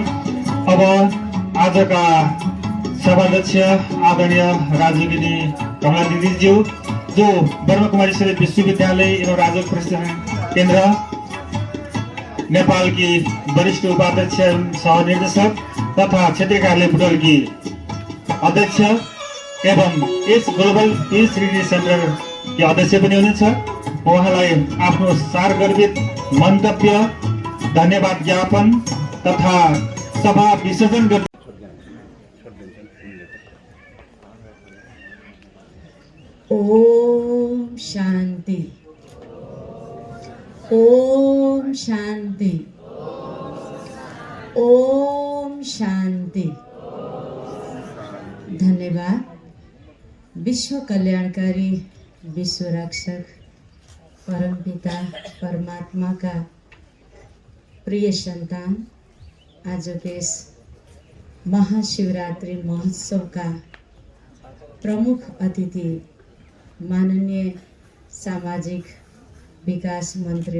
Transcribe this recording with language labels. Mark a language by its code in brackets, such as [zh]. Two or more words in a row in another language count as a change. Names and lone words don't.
[ne] अब आजका सभाध्यक्ष आदरणीय राजयोगिनी कमला दिदीज्यू, जो ब्रह्मकुमारी विश्वविद्यालय एवं राजयोग प्रशिक्षण केन्द्र नेपालकी वरिष्ठ उपाध्यक्ष एवं सहनिर्देशक तथा क्षेत्रीय कार्यालय बुटोलकी अध्यक्ष एवं यस ग्लोबल पीस रिट्रिट सेन्टर के अध्यक्ष पनि हुनुहुन्छ। उहाँलाई आफ्नो सारगर्भित मन्तव्य, धन्यवाद ज्ञापन तथा सभा विसर्जन गर्न ओम शान्ति, ओम शान्ति, ओम शान्ति। [hi] धन्यवाद। विश्व कल्याणकारी, विश्व रक्षक, परमपिता परमात्मा का प्रिय संतान, आज के इस महाशिवरात्रि महोत्सव का प्रमुख अतिथि माननीय सामाजिक विकास मंत्री